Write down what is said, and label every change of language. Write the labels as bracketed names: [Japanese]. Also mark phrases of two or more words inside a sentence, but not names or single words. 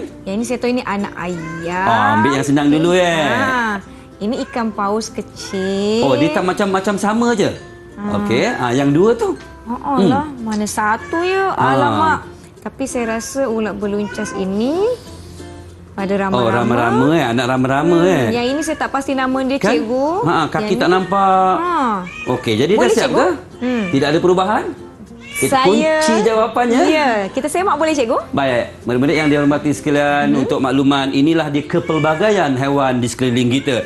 [Malay] Yang ini saya tahu ini anak ayam. Ambil yang senang dulu Ini ikan paus kecil. Oh, dia tak macam-macam sama je. Okey, yang dua tu. lah, mana satu ya? Alamak. Tapi saya rasa ulat beluncas ini pada rama-rama. Oh, rama-rama anak rama-rama Yang ini saya tak pasti nama dia, Kan? Cikgu. Kaki Yang tak ni- nampak. Okey, jadi Boleh, dah siap Cikgu? ke? Tidak ada perubahan? Kita kunci jawapannya. Ya, kita semak boleh, Cikgu? Baik, murid-murid yang dihormati sekalian, untuk makluman, inilah dia kepelbagaian haiwan di sekeliling kita.